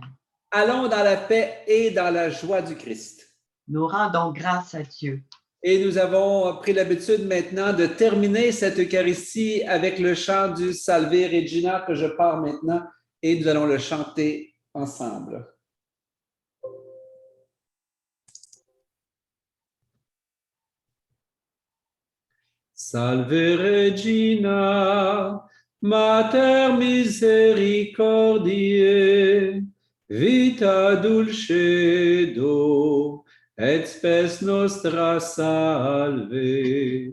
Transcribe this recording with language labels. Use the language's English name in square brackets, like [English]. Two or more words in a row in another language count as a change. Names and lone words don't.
[French] Allons dans la paix et dans la joie du Christ. Nous rendons grâce à Dieu. Et nous avons pris l'habitude maintenant de terminer cette Eucharistie avec le chant du Salve Regina que je pars maintenant et nous allons le chanter ensemble. [Latin] Salve Regina, Mater misericordiae, vita dulcedo, et spes nostra salve.